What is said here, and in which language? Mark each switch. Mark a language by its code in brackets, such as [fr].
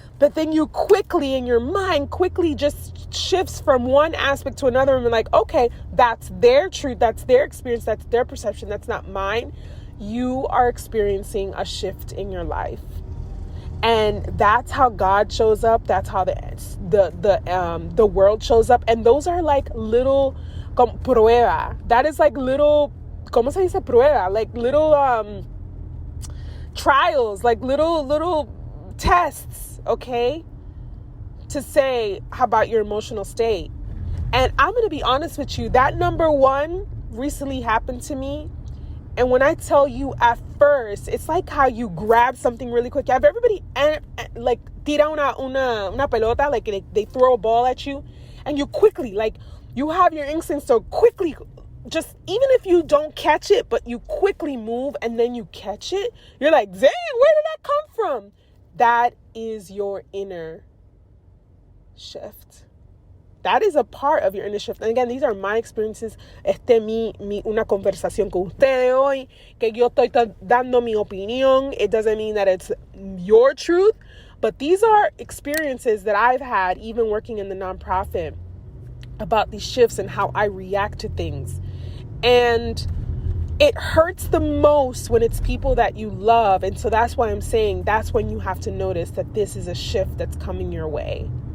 [en] But then you quickly, in your mind, quickly just shifts from one aspect to another and be like, okay, that's their truth. That's their experience. That's their perception. That's not mine. You are experiencing a shift in your life. And that's how God shows up. That's how the world shows up. And those are like little prueba. That is like little, [es] ¿cómo se dice prueba? [en] Like little trials, like little tests, okay? To say, how about your emotional state? And I'm going to be honest with you. That number one recently happened to me. And when I tell you at first, it's like how you grab something really quick. Have everybody like [es] tira una pelota, [en] like they throw a ball at you, and you quickly, like you have your instincts to quickly, just even if you don't catch it, but you quickly move and then you catch it. You're like, dang, where did that come from? That is your inner shift. That is a part of your inner shift. And again, these are my experiences. [es] Una conversación con ustedes hoy, que yo estoy dando mi opinión. [en] It doesn't mean that it's your truth, but these are experiences that I've had, even working in the nonprofit, about these shifts and how I react to things. And it hurts the most when it's people that you love. And so that's why I'm saying that's when you have to notice that this is a shift that's coming your way.